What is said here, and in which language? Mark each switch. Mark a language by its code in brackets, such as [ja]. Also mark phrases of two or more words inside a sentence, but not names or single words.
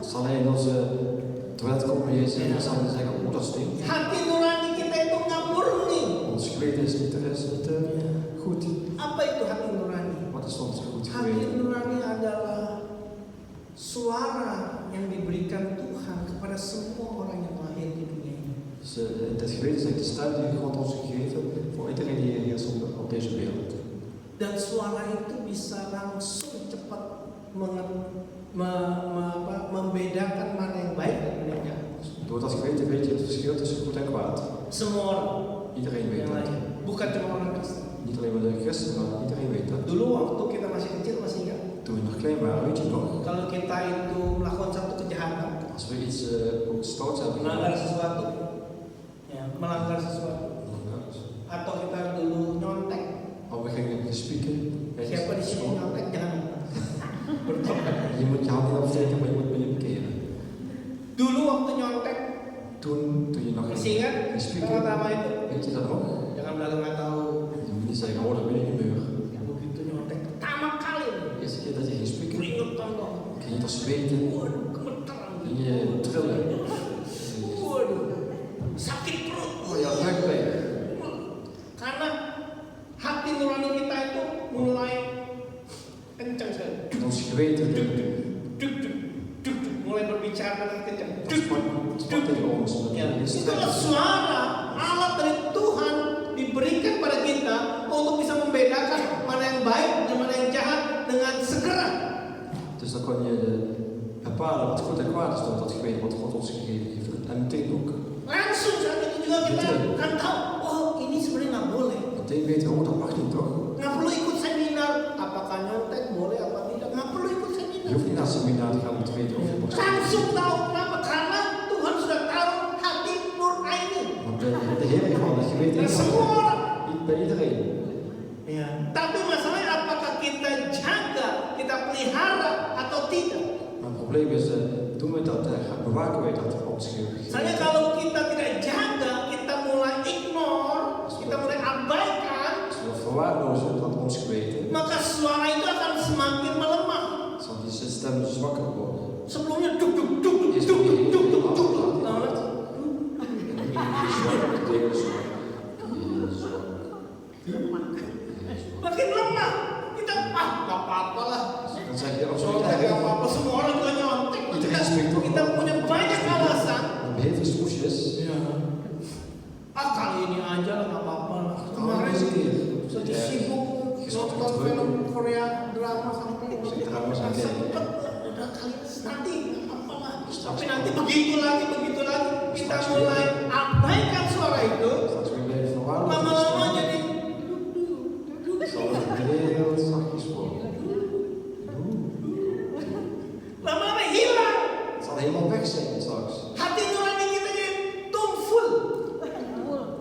[nl] Zal hij in onze toilet komen, Jezus, en dan zal hij zeggen, oh dat stinkt. [id] hati nurani kita itu nggak murni. [nl] Ons geweten is niet goed. [id] Apa itu hati nurani? [nl] Wat is ons goed [id] Hati [nl] geweten? [id] nurani adalah suara yang diberikan Tuhan kepada semua orang yang lahir di dunia ini. [nl] Dus het geweten is eigenlijk de stem die God ons gegeven voor iedereen die hier is op deze wereld. [id] Dan suara itu bisa langsung cepat membedakan mana yang baik dan mana yang jahat. [nl] Door dat geweten weet je het verschil tussen goed en kwaad. [id] Semua orang [nl] Iedereen weet [id] yang [nl] dat. [id] lahir, bukan cuma orang Kristen. [nl] Niet alleen maar de christenen, maar iedereen weet dat. [id] Dulu waktu kita masih kecil masih ingat, [nl] Toen we nog klein waren, weet je nog? [id] kalau kita itu melakukan satu kejahatan, [nl] Als we iets stouts hebben [id] melanggar [nl] gedaan, [id] sesuatu, ya, melanggar sesuatu, atau kita dulu nyontek. [nl] of we gingen spieken, [id] Siapa di sini nyontek jangan bertobat. [nl] je moet je hand niet afsteken, maar je moet je bekeren. [id] Dulu waktu nyontek, [nl] Toen je nog [id] masih ingat [nl] ging spieken, [id] pertama itu? [nl] weet je dat nog? [id] Jangan bilang nggak tahu. [nl] Je moet niet zeggen, oh dat ben ik muur. [id] Begitu nyontek pertama kali, [nl] De eerste keer dat je ging spieken, [id] keringetan dong. [nl] ging je toch zweten, [id] Waduh, gemeteran. [nl] ging je trillen. [id] Waduh, sakit perut. [nl] Oh ja, buikpijn. [id] Karena hati nurani kita itu mulai kencang sekali. [nl] Ons geweten, Duk, duk, duk, [id] mulai berbicara dengan kencang. [nl] dat sprak tegen ons. [id] Ya, itulah suara alat dari Tuhan diberikan pada kita untuk bisa membedakan mana yang baik dan mana yang jahat dengan segera. [nl] Dus dan kon je bepalen wat goed en kwaad is door dat geweten wat God ons gegeven heeft. En meteen ook. [id] Langsung saat itu juga kita kan tahu, oh ini sebenarnya nggak boleh. [nl] Meteen weten, oh dat mag niet toch? [id] Nggak perlu ikut seminar, apakah nyontek boleh apa tidak. Nggak perlu ikut [nl] Je [id] seminar. [nl] hoeft niet naar het seminar te gaan om te weten of je mag [id] Langsung tahu kenapa? Karena Tuhan sudah taruh hati nur ini. [nl] Want de Heer heeft al het geweten [id] Dan semua orang. [nl] bij iedereen. [id] Ya. Tapi masalahnya apakah kita jaga, kita pelihara atau tidak? [nl] Maar het probleem is, doen we dat, bewaken wij dat ons gegeven. [id] Misalnya kalau kita tidak jaga, kita mulai ignore, kita mulai abaikan, [nl] Als we dat verwaarlozen, dat ons geweten, [id] maka suara itu akan semakin melemah. [nl] zal die stem zwakker worden. [id] Sebelumnya duk duk duk duk duk duk duk duk duk. Tahu nggak? Makin lemah. Kita nggak apa-apa lah. [nl] Dan zeg je, als we [id] Nyontek nggak apa-apa, semua orang juga nyontek. Kita punya banyak alasan. [nl] dan heel veel smoesjes. [id] Kali ini aja lah nggak apa-apa lah. Kemarin sih, Jadi sibuk nonton film Korea drama sampai drama sampai. sempet udah kali nanti nggak apa-apa lah. Tapi nanti begitu lagi kita mulai abaikan suara itu. [nl] Straks weer blijven verwaarlozen. [id] Lama-lama jadi [nl] Zal het heel zachtjes worden. [id] lama-lama hilang. [nl] Het zal helemaal weg zijn straks. [id] Hati nurani kita jadi tumpul.